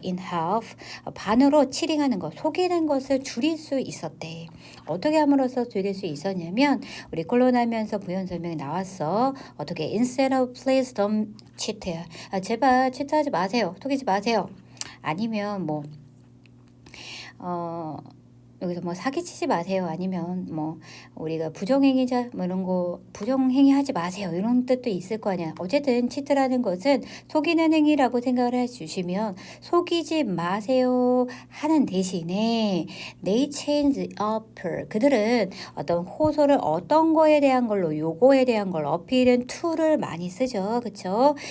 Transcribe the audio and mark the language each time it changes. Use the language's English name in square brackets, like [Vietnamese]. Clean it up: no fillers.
[English] in half [Korean] 반으로 치링하는 것, 속이는 것을 줄일 수 있었대. 어떻게 함으로써 줄일 수 있었냐면 우리 콜론하면서 부연 설명이 나왔어. 어떻게 [English] instead of please don't cheat. [Korean] 제발 치트하지 마세요. 속이지 마세요. 아니면 뭐 여기서 뭐 사기치지 마세요. 아니면 뭐 우리가 부정행위자 뭐 이런 거 부정행위 하지 마세요. 이런 뜻도 있을 거 아니야. 어쨌든 치트라는 것은 속이는 행위라고 생각을 해주시면 속이지 마세요 하는 대신에 [English] they change up [Korean] 그들은 어떤 호소를 어떤 거에 대한 걸로 요거에 대한 걸 어필은 to를 많이 쓰죠. 그쵸?